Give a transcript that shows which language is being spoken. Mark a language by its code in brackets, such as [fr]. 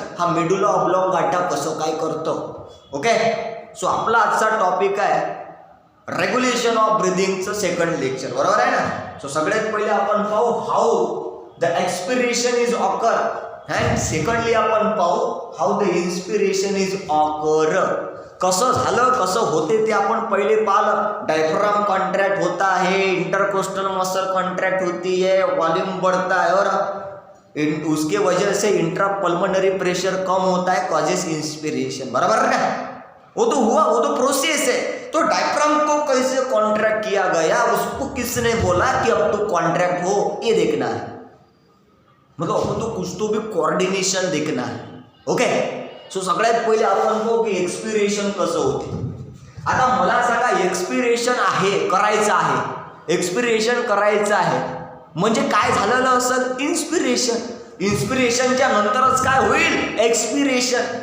[mr] हा मेडुला ऑब्लॉंगाटा कसं काय करतो. ओके, सो आपला आजचा टॉपिक आहे रेग्युलेशन ऑफ ब्रिदिंगचं सेकंड लेक्चर, बरोबर आहे ना. सो सगळ्यात पहिले आपण पाहू [en] how the expiration is occur and secondly [mr] आपण पाहू [en] How the inspiration is occur. [mr] कसं झालं, कसं होते ते आपण पहिले पाहिलं. [hi] डायफ्राम कॉन्ट्रैक्ट होता है, इंटरकोस्टल मसल कॉन्ट्रैक्ट होती है, वॉल्यूम बढ़ता है और उसके वजह से इंट्रापल्मोनरी प्रेशर कम होता है, [en] Causes inspiration. [hi] बराबर है ना. वो तो हुआ, वो तो प्रोसेस है. तो डायफ्राम को कैसे कॉन्ट्रैक्ट किया गया, उसको किसने बोला कि अब तो कॉन्ट्रैक्ट हो, ये देखना है. मतलब अपन तो कुछ तो भी कोऑर्डिनेशन देखना है. [mr] ओके, सो सगळ्यात पहिले आपण पाहू की एक्सपिरेशन कसं होते. आता मला सांगा एक्सपिरेशन आहे करायचं आहे, एक्सपिरेशन करायचं आहे म्हणजे काय झालेलं असेल इन्स्पिरेशन. इन्स्पिरेशनच्या नंतरच काय होईल एक्सपिरेशन.